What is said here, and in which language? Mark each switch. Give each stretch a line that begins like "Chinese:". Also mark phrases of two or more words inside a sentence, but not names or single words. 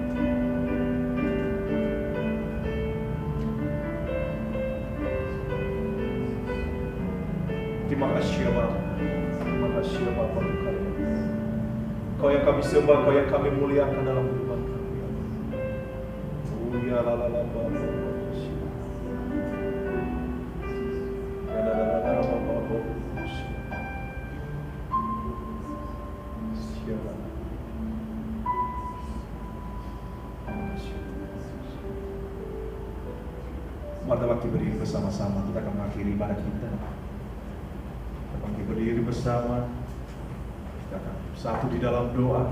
Indonesian: Terima kasih ya Bapa. Terima kasih ya Bapa untuk karya. Kau yang kami sembah, Kau yang kami muliakan dalam kehidupan kami. Ya la la la Bapa. Ya la la la Bapa. Siapa? Mari kita berdiri bersama-sama, kita akan mengakhiri ibadah kita. Kita berdiri bersama, kita akan satu di dalam doa.